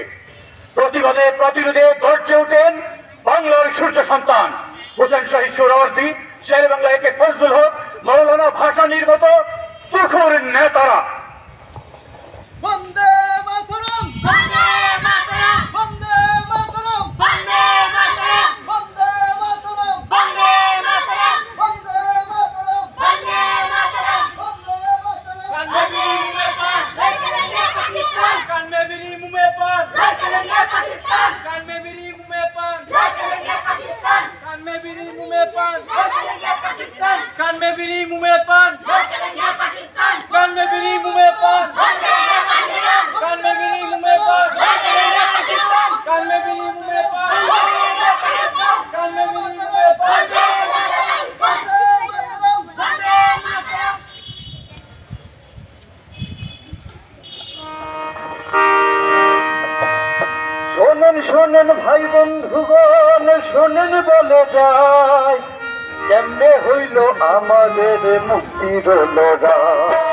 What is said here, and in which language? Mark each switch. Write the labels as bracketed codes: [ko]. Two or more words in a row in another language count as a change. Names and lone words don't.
[bn] প্রতিবাদে প্রতিরোধে গর্জে ওঠেন বাংলার সূর্য সন্তান হোসেন শহীদ সোহরাওয়ার্দী, শের বাংলা একে ফজলুল হক, মৌলানা ভাসানীর মতো তুখোর নেতারা। বন্দে মাতরম, বন্দে মাতরম, বন্দে মাতরম, বন্দে মাতরম, বন্দে মাতরম, বন্দে মাতরম, বন্দে মাতরম, বন্দে মাতরম, বন্দে মাতরম। [hi] कान में बिरी मुंह में पान, पाकिस्तान, कान में बिरी मुंह में पान, पाकिस्तान, कान में बिरी मुंह में पान, पाकिस्तान, कान में बिरी मुंह में पान, पाकिस्तान, कान में बिरी मुंह में पान, पाकिस्तान, कान में बिरी मुंह में पान, पाकिस्तान, कान में बिरी मुंह में पान, पाकिस्तान, कान में बिरी मुंह में पान। [bn] শোনেন ভাই বন্ধুগণ, শোনেন বলে যায়, কেমনে হইল আমাদের মুক্তির লড়াই।